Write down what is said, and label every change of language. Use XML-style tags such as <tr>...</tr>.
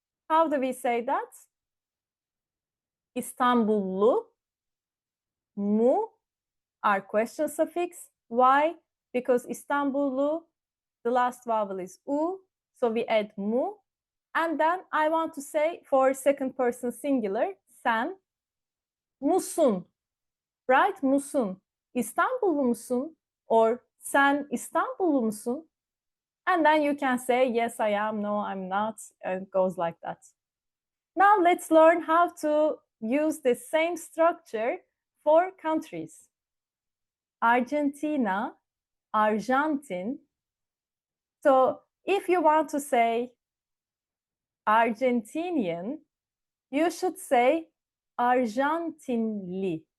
<en>How do we say that? İstanbullu, mu, our question suffix. Why? Because İstanbullu, the last vowel is u, so we add mu. And then I want to say for second person singular, sen, musun, right?</en> <tr>Musun. İstanbullu musun? Or sen İstanbullu musun?</tr> <en>And then you can say, yes, I am, no, I'm not, and it goes like that. Now let's learn how to use the same structure for countries. Argentina, Arjantin. So if you want to say Argentinian, you should say Arjantinli.</en>